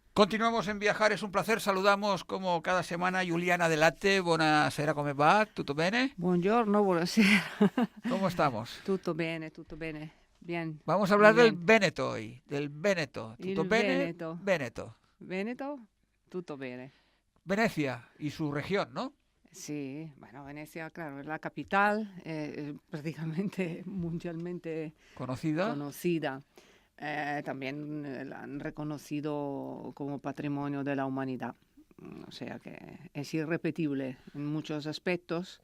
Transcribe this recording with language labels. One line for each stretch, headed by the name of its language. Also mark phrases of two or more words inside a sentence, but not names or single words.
Spanish: Continuamos en Viajar, es un placer. Saludamos como cada semana a Juliana Delate.
Italian: Buonasera, come va? Tutto bene? Buongiorno, buonasera.
Spanish: ¿Cómo estamos?
Italian: Tutto bene.
Spanish: Bien, Vamos a hablar muy del bien. Veneto hoy, del Veneto. Tutto
Italian: Il bene? Veneto. Veneto. Veneto, tutto bene.
Spanish: Venecia y su región, ¿no? Sí, bueno, Venecia, claro, es la capital, prácticamente mundialmente Conocida. conocida. También la han reconocido como patrimonio de la humanidad. O sea que es irrepetible en muchos aspectos,